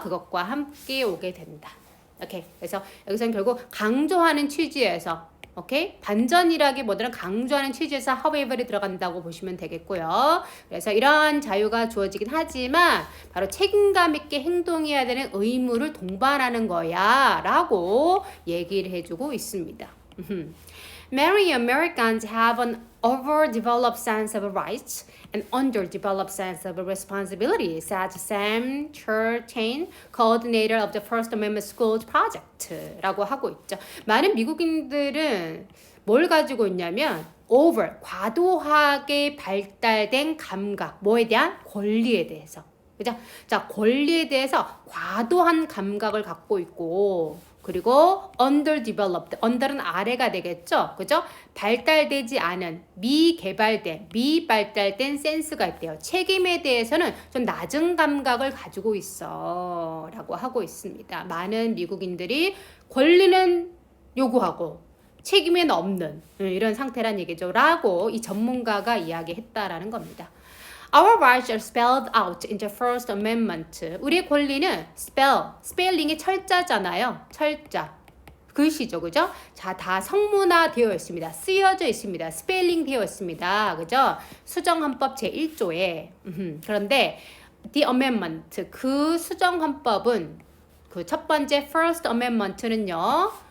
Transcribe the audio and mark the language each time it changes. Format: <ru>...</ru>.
<ko>그것과 함께 오게 된다. 오케이. 그래서 여기서는 결국 강조하는 취지에서, 오케이? 반전이라기보다는 강조하는 취지에서 however이 들어간다고 보시면 되겠고요. 그래서 이러한 자유가 주어지긴 하지만 바로 책임감 있게 행동해야 되는 의무를 동반하는 거야 라고 얘기를 해주고 있습니다.</ko> <en>Many Americans have an overdeveloped sense of rights and underdeveloped sense of responsibility, said Sam Churtain, coordinator of the First Amendment School Project</en> <ko>라고 하고 있죠. 많은 미국인들은 뭘 가지고 있냐면 over, 과도하게 발달된 감각, 뭐에 대한? 권리에 대해서. 그죠? 자, 권리에 대해서 과도한 감각을 갖고 있고, 그리고 underdeveloped, under는 아래가 되겠죠? 그죠? 발달되지 않은, 미발달된 센스가 있대요. 책임에 대해서는 좀 낮은 감각을 가지고 있어 라고 하고 있습니다. 많은 미국인들이 권리는 요구하고 책임은 없는 이런 상태란 얘기죠. 라고 이 전문가가 이야기했다라는 겁니다.</ko> <en>Our rights are spelled out in the First Amendment.</en> <ko>우리의 권리는 스펠링이 철자잖아요. 철자. 글씨죠. 그죠? 자, 다 성문화되어 있습니다. 쓰여져 있습니다. 스펠링 되어 있습니다. 그죠? 수정헌법 제1조에. 그런데 The Amendment, 그 수정헌법은 그 첫 번째 First Amendment는요.</ko>